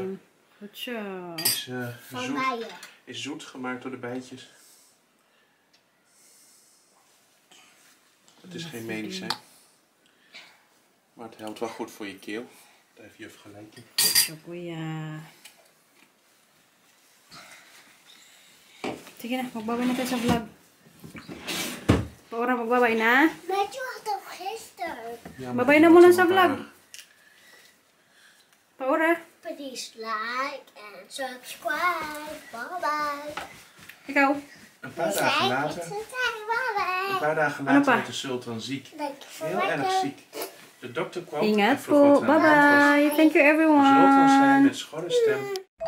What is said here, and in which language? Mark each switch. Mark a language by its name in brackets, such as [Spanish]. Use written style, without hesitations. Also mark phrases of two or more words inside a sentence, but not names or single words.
[Dutch] Van mij. is zoet gemaakt door de bijtjes. Het is geen medicijn. Maar het helpt wel goed voor je keel. Daar heeft juf gelijk in. [Filipino] Kuya. Sige na, magbabay na tayo sa vlog. Paura, magbabay na. [Dutch] Weet je wat op gisteren? Ja, [Filipino] Babay na muna sa vlog. Paura. [English] Please like and subscribe. Bye bye. [Filipino] Ikaw. [Dutch] Een paar dagen later, [English] Bye [Dutch] werd de sultan ziek. Heel erg ziek. De dokter kwam en [Filipino] Ingat [Dutch] vroeg wat [Filipino] po. [Dutch] er aan de hand was. [English] Bye bye. Thank you [Dutch] De sultan zei [English] everyone. [Dutch] met schorre stem: